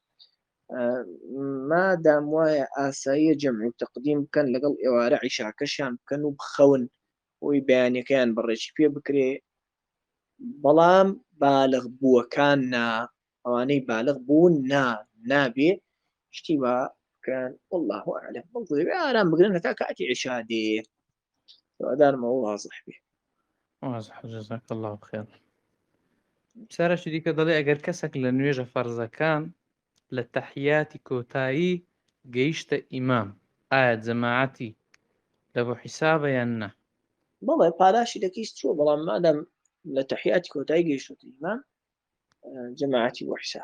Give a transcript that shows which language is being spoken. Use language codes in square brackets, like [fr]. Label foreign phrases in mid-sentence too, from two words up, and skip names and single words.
[ckb] مادام وایە ئاساییە جەمع و تەقدیم بکەن لەگەڵ ئێوارە عیشاکەشیان بکەن و بخەون ئەوی بەیانەکەیان بەڕێکی پێ بکرێ بەڵام بالغ بووەکان نا ئەوانەی بالغ بوون نابێ شتی وا بکەن [ar] والله ئەعلەم [ckb] بەڵێ ئارام بگرن هەتا کاتی عیشا دێ هیوادارمەوە وازح بێ [ar] واضح جزاك الله خير. [ckb] پرسیارەشی دیکە دەڵێ ئەگەر کەسێک لە نوێژە فەرزەکان لە تەحیاتی کۆتایی گەیشتە ئیمام ئایا جەماعەتی لە بۆ حیسابە یان نا؟ بەڵێ پاداشی دەکەیت چووە بەڵام مادام لە تەحیاتی کۆتایی گەیشتوتە ئیمام جەماعەتی بۆ حیساب